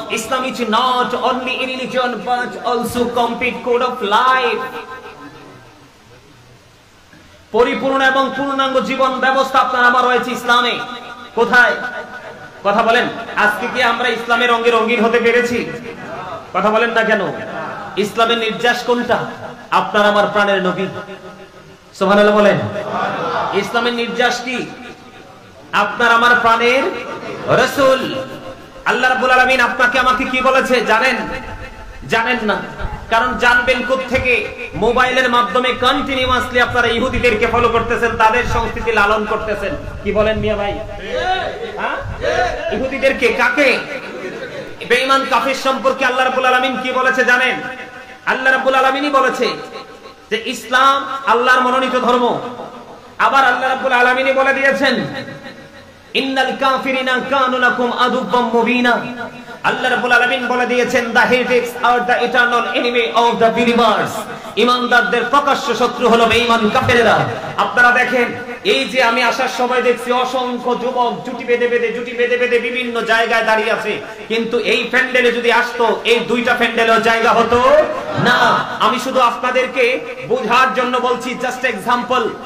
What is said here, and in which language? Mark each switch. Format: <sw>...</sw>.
<en>Islam is not only a religion but also complete code of life.</en> <bn>পরিপূর্ণ এবং পূর্ণাঙ্গ জীবন ব্যবস্থা আপনার আমার রয়েছে ইসলামে। কোথায়? কথা বলেন। আজকে কি আমরা ইসলামের রঙে রঙিন হতে পেরেছি? কথা বলেন না কেন? ইসলামের নির্যাস কোনটা? আপনার আমার প্রাণের নবী। সুবহানাল্লাহ বলেন। ইসলামের নির্যাস কি? আপনার আমার প্রাণের রাসূল। আল্লাহ রাব্বুল আলামিন আপনাকে আমাকে কি বলেছে জানেন? জানেন না। কারণ জানবেন কোত্থেকে? মোবাইলের মাধ্যমে কন্টিনিউয়াসলি আপনারা ইহুদিদেরকে ফলো করতেছেন, তাদের সংস্কৃতি লালন করতেছেন। কি বলেন মিয়া ভাই? হ্যাঁ, ইহুদিদেরকে। কাকে? বেঈমান কাফির সম্পর্কে আল্লাহ রাব্বুল আলামিন কি বলেছে জানেন? আল্লাহ রাব্বুল আলামিনই বলেছে যে ইসলাম আল্লাহর মনোনীত ধর্ম। আবার আল্লাহ রাব্বুল আলামিনই বলে দিয়েছেন</bn> <ar>ইন্নাল কাফিরিনা কানু লাকুম আদুব্বাম মুবিনা।</ar> <bn>আল্লাহ রাব্বুল আলামিন বলে দিয়েছেন</bn> <en>the heretics are the eternal enemy of the believers।</en> <bn>ঈমানদারদের প্রকাশ্য শত্রু হলো বেঈমান কাফেররা। আপনারা দেখেন, এই যে আমি আসার সময় দেখছি অসংখ্য যুবক জুটি বেঁধে বেঁধে বিভিন্ন জায়গায় দাঁড়িয়ে আছে, কিন্তু এই প্যান্ডেলে যদি আসতো এই দুইটা প্যান্ডেলেও জায়গা হতো না। আমি শুধু আপনাদেরকে বোঝার জন্য বলছি, জাস্ট এক্সাম্পল।</bn>